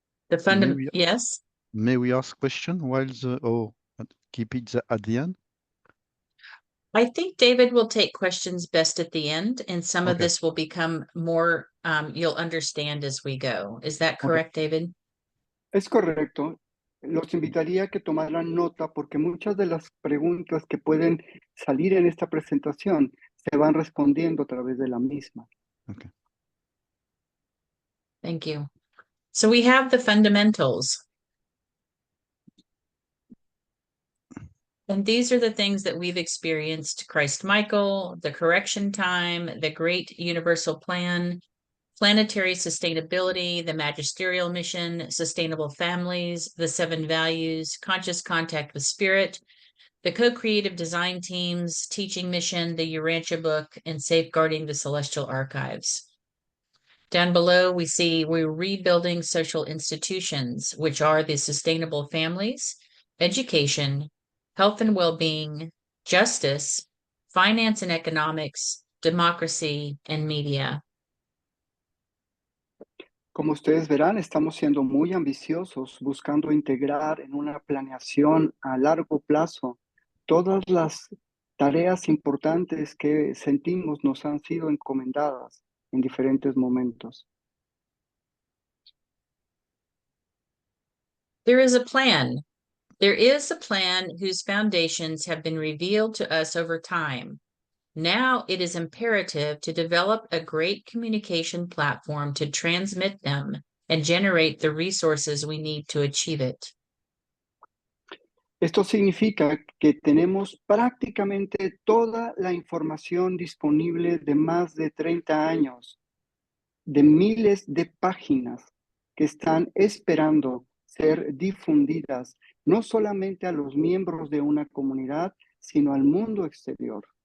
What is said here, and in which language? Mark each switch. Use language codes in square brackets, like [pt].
[en] The fundamental, we- yes. may we ask question while keep it at the end? I think David will take questions best at the end, and some of Okay. this will become more, you'll understand as we go. Is that correct, David? [es] Es correcto. Los invitaría a que tomaran nota porque muchas de las preguntas que pueden salir en esta presentación se van respondiendo a través de la misma. [en] Okay. Thank you. So we have the fundamentals. And these are the things that we've experienced: Christ Michael, the correction time, the great universal plan, planetary sustainability, the magisterial mission, sustainable families, the 7 values, conscious contact with spirit, the co-creative design teams, teaching mission, the Urantia book, and safeguarding the celestial archives. Down below, we see we're rebuilding social institutions, which are the sustainable families, education, health and well-being, justice, finance and economics, democracy, and media. [es] Como ustedes verán, estamos siendo muy ambiciosos, buscando integrar en una planeación a largo plazo todas las tareas importantes que sentimos nos han sido encomendadas en diferentes momentos. [en] There is a plan. There is a plan whose foundations have been revealed to us over time. Now it is imperative to develop a great communication platform to transmit them and generate the resources we need to achieve it. [es] Esto significa que tenemos prácticamente toda la información disponible de más de 30 años, de miles de páginas que están esperando ser difundidas, no solamente a los miembros de una comunidad, sino al mundo exterior.